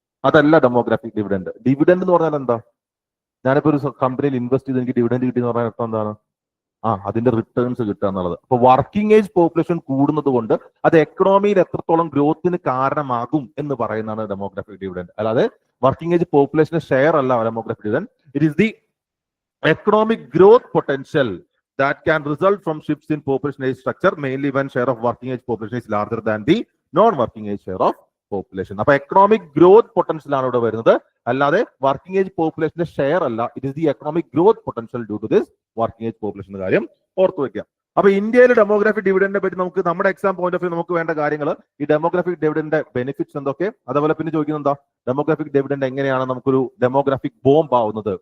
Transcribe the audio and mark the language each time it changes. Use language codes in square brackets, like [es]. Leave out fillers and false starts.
[ml] അതല്ല demographic dividend. Dividend എന്ന് പറഞ്ഞാൽ എന്താ? ഞാനിപ്പോ ഒരു കമ്പനിയിൽ ഇൻവെസ്റ്റ് ചെയ്ത് എനിക്ക് ഡിവിഡൻഡ് കിട്ടി എന്ന് പറഞ്ഞാൽ അർത്ഥം എന്താണ്? അതിന്റെ റിട്ടേൺസ് കിട്ടുക എന്നുള്ളത്. അപ്പൊ വർക്കിംഗ് ഏജ് പോപ്പുലേഷൻ കൂടുന്നത് കൊണ്ട് അത് എക്കണോമിയിൽ എത്രത്തോളം ഗ്രോത്തിന് കാരണമാകും എന്ന് പറയുന്നതാണ് ഡെമോഗ്രാഫിക് ഡിവിഡൻഡ്. അല്ലാതെ വർക്കിംഗ് ഏജ് പോപ്പുലേഷന്റെ ഷെയർ അല്ല demographic dividend. [en] It is the economic growth potential that can result from shifts in population age structure, mainly when share of working age population is larger than the non-working age share of population. [ml] അപ്പൊ economic growth potential ആണ് ഇവിടെ വരുന്നത്, അല്ലാതെ working age പോപ്പുലേഷന്റെ share അല്ല. [en] it is the economic growth potential due to this working age population [ml] എന്ന കാര്യം ഓർത്തു വെക്കാം. അപ്പൊ ഇന്ത്യയിലെ ഡെമോഗ്രാഫിക് ഡിവിഡൻഡിനെ പറ്റി നമുക്ക് നമ്മുടെ എക്സാം പോയിന്റ് ഓഫ് വ്യൂ നമുക്ക് വേണ്ട കാര്യങ്ങൾ, ഈ ഡെമോഗ്രാഫിക് ഡിവിഡൻഡിന്റെ ബെനിഫിറ്റ്സ് എന്തൊക്കെ, അതേപോലെ പിന്നെ ചോദിക്കുന്നത് എന്താ ഡെമോഗ്രാഫിക് ഡിവിഡൻഡ് എങ്ങനെയാണ് നമുക്കൊരു ഡെമോഗ്രാഫിക് ബോംബ് ആവുന്നത്.